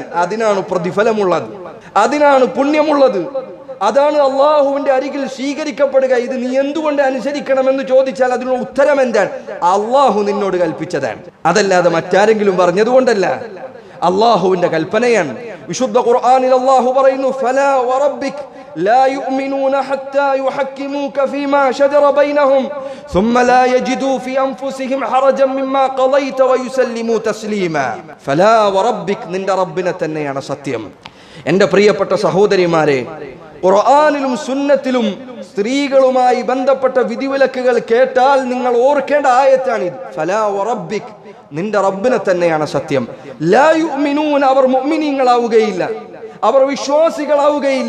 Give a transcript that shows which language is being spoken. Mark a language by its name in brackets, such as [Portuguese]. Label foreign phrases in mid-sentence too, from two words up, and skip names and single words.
[Malayalam] അതിനാണ് പ്രതിഫലമുള്ളത്, അതിനാണ് പുണ്യമുള്ളത്, അതാണ് അള്ളാഹുവിന്റെ അരികിൽ സ്വീകരിക്കപ്പെടുക. ഇത് നീ എന്തുകൊണ്ട് അനുസരിക്കണമെന്ന് ചോദിച്ചാൽ അതിനുള്ള ഉത്തരം എന്താണ്? അള്ളാഹു നിന്നോട് കൽപ്പിച്ചതാണ്, അതല്ലാതെ മറ്റാരെങ്കിലും പറഞ്ഞതുകൊണ്ടല്ല. അള്ളാഹുവിന്റെ കൽപ്പനയാണ്. വിശുദ്ധ ഖുർആനിൽ അള്ളാഹു പറയുന്നു, [Arabic] فلا وربك لا يؤمنون حتى يحكموك فيما شجر بينهم ثم لا يجدوا في أنفسهم حرجا مما قضيت ويسلموا تسليما. فلا وربك [Malayalam] നിന്റെ റബ്ബിനെ തന്നെയാണ് സത്യം. എൻ്റെ പ്രിയപ്പെട്ട സഹോദരിമാരെ, ഖുർആനിലും സുന്നത്തിലും സ്ത്രീകളുമായി ബന്ധപ്പെട്ട വിധിവിലക്കുകൾ കേട്ടാൽ നിങ്ങൾ ഓർക്കേണ്ട ആയത്താണിത്. [Arabic] فلا وربك, [Malayalam] നിന്റെ റബ്ബിനെ തന്നെയാണ് സത്യം. [Arabic] لا يؤمنون, [Malayalam] അവർ മുഅ്മിനീങ്ങളാവുകയില്ല, അവർ വിശ്വാസികളാവുകയില്ല.